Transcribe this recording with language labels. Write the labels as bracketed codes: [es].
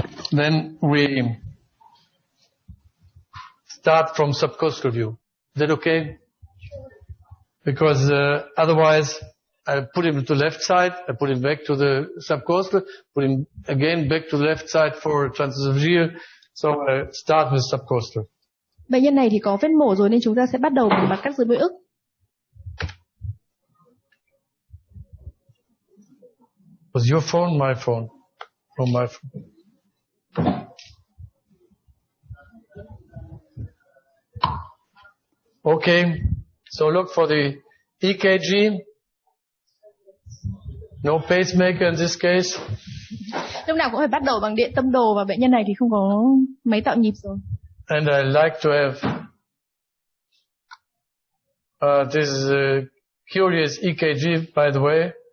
[en] Then we start from subcostal view. Is that okay? Because otherwise I put him to the left side, I put him back to the subcostal, put him again back to the left side for transesophageal, So I start with subcostal. [vi] Bệnh nhân này thì có vết mổ rồi nên chúng ta sẽ bắt đầu bằng mặt cắt dưới mũi ức. [en] Was your phone my phone? Or my phone? Okay, so look for the EKG. No pacemaker in this case. [vi] Lúc nào cũng phải bắt đầu bằng điện tâm đồ và bệnh nhân này thì không có máy tạo nhịp rồi. [en] And I like to have this is a curious EKG, by the way.